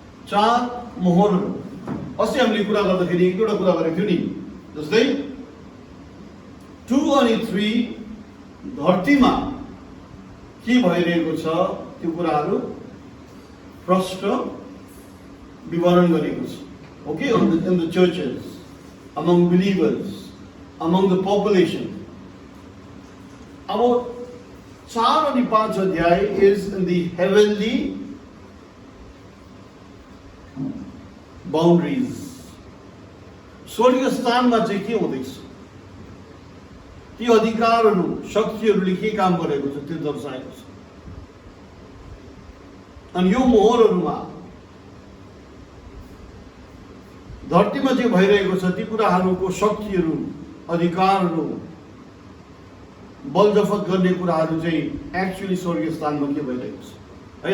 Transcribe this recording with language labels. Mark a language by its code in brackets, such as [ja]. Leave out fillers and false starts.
[ne] 4 मोहरहरू। अस्ति हामीले कुरा गर्दाखेरि एक दुईवटा कुरा गरेको थियो नि, जस्तै 2 अनि 3 धरतीमा के भइरहेको छ त्यो कुराहरू प्रष्ट विवरण गरेको छ। [en] Okay, in the churches, among believers, among the population. [ne] अब 4 अनि 5 अध्याय [en] is in the heavenly boundaries. [ne] स्वर्गीय स्थानमा चाहिँ के हुँदैछ, ती अधिकारहरू, शक्तिहरूले के काम गरेको छ त्यो दर्शाएको छ। अनि यो मोहरहरूमा धरतीमा जे भइरहेको छ ती कुराहरूको शक्तिहरू, अधिकारहरू, बलजफत गर्ने कुराहरू चाहिँ एक्चुअली स्वर्गीय स्थानमा के भइरहेको छ है।